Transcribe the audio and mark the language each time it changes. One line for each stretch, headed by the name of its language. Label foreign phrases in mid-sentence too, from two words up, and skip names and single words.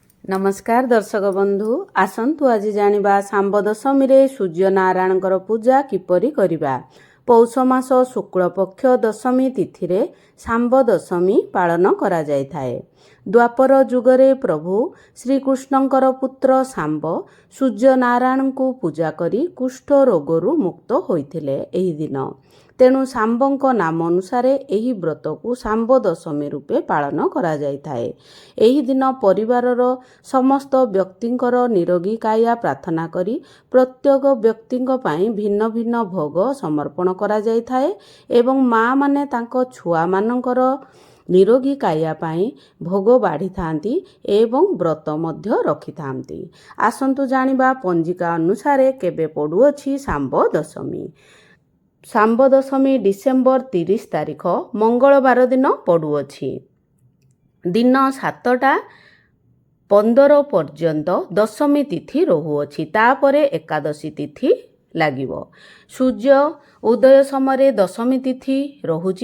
Odia: ନମସ୍କାର ଦର୍ଶକ ବନ୍ଧୁ ଆସନ୍ତୁ ଆଜି ଜାଣିବା ସାମ୍ବ ଦଶମୀ ରେ ସୂର୍ଯ୍ୟ ନାରାୟଣଙ୍କର ପୂଜା କିପରି କରିବା। ପୌଷ ମାସ ଶୁକ୍ଳ ପକ୍ଷ ଦଶମୀ ତିଥି ରେ ସାମ୍ବ ଦଶମୀ ପାଳନ କରା ଯାଏ ଥାଏ। ଦ୍ୱାପର ଯୁଗରେ ପ୍ରଭୁ ଶ୍ରୀକୃଷ୍ଣଙ୍କର ପୁତ୍ର ସାମ୍ବ ସୂର୍ଯ୍ୟ ନାରାୟଣ କୁ ପୂଜା କରି କୁଷ୍ଠ ରୋଗରୁ ମୁକ୍ତ ହୋଇଥିଲେ ଏହି ଦିନ। ତେଣୁ ସାମ୍ବଙ୍କ ନାମ ଅନୁସାର ଏହି ବ୍ରତ କୁ ସାମ୍ବ ଦଶମୀ ରୂପେ ପାଳନ କରା ଯାଏ ଥାଏ। ଏହି ଦିନ ପରିବାରର ସମସ୍ତ ବ୍ୟକ୍ତିଙ୍କର ନିରୋଗୀ କାୟା ପ୍ରାର୍ଥନା କରି ପ୍ରତ୍ୟେକ ବ୍ୟକ୍ତିଙ୍କ ପାଇଁ ଭିନ୍ନ ଭିନ୍ନ ଭୋଗ ସମର୍ପଣ କରା ଯାଏ ଥାଏ ଏବଂ ମାଆ ମାନେ ତାଙ୍କ ଛୁଆ ମାନଙ୍କର ନିରୋଗୀ କାୟା ପାଇଁ ଭୋଗ ବାଢ଼ି ଥାଆନ୍ତି ଏବଂ ବ୍ରତ ମଧ୍ୟ ରଖି ଥାଆନ୍ତି। ଆସନ୍ତୁ ଜାଣିବା ପଞ୍ଜିକା ଅନୁସାର କେବେ ପଡ଼ୁଅଛି ସାମ୍ବ ଦଶମୀ। ସାମ୍ବ ଦଶମୀ ଡିସେମ୍ବର 30 ତାରିଖ ମଙ୍ଗଳବାର ଦିନ ପଡ଼ୁଅଛି। ଦିନ 7ଟା 15 ପର୍ଯ୍ୟନ୍ତ ଦଶମୀ ତିଥି ରହୁଅଛି। ତାପରେ ଏକାଦଶୀ ତିଥି ଲାଗିବ। ସୂର୍ଯ୍ୟ ଉଦୟ ସମୟ ଦଶମୀ ତିଥି ରହୁଛି।